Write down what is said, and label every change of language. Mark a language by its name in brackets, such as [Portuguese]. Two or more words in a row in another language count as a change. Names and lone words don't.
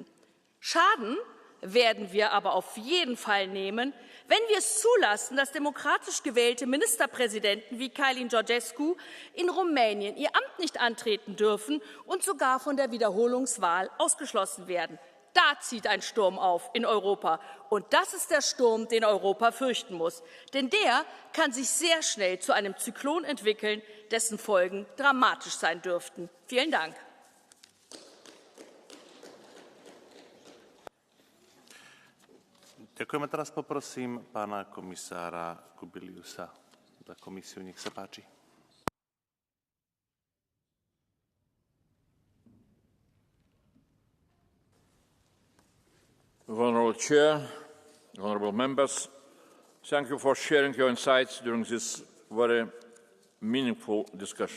[German] Schaden werden wir aber auf jeden Fall nehmen, wenn wir es zulassen, dass demokratisch gewählte Ministerpräsidenten wie Calin Georgescu in Rumänien ihr Amt nicht antreten dürfen und sogar von der Wiederholungswahl ausgeschlossen werden. Da zieht ein Sturm auf in Europa. Und das ist der Sturm, den Europa fürchten muss. Denn der kann sich sehr schnell zu einem Zyklon entwickeln, dessen Folgen dramatisch sein dürften. Vielen Dank. [Slovak] Ďakujeme. Teraz poprosím pána komisára Kubiliusa za komisiu. Nech sa páči. [English] Honourable Chair, honourable members, thank you for sharing your insights during this very meaningful discussion.